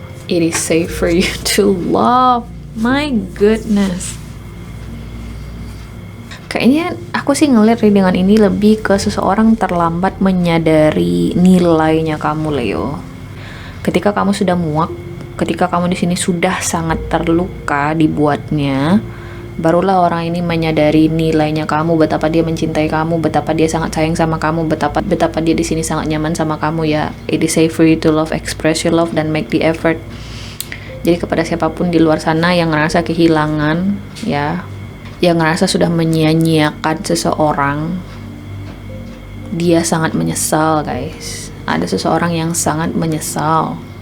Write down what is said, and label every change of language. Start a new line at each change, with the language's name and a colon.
English: It is safe for you to love. My goodness.
Indonesian: Kayaknya aku sih ngeliat readingan ini lebih ke seseorang terlambat menyadari nilainya kamu, Leo. Ketika kamu sudah muak, ketika kamu di sini sudah sangat terluka dibuatnya, barulah orang ini menyadari nilainya kamu, betapa dia mencintai kamu, betapa dia sangat sayang sama kamu, betapa dia di sini sangat nyaman sama kamu ya.
English: It is safe for you to love, express your love, dan make the effort.
Indonesian: Jadi kepada siapapun di luar sana yang ngerasa kehilangan ya, yang ngerasa sudah menyia-nyiakan seseorang, dia sangat menyesal guys. Ada seseorang yang sangat menyesal.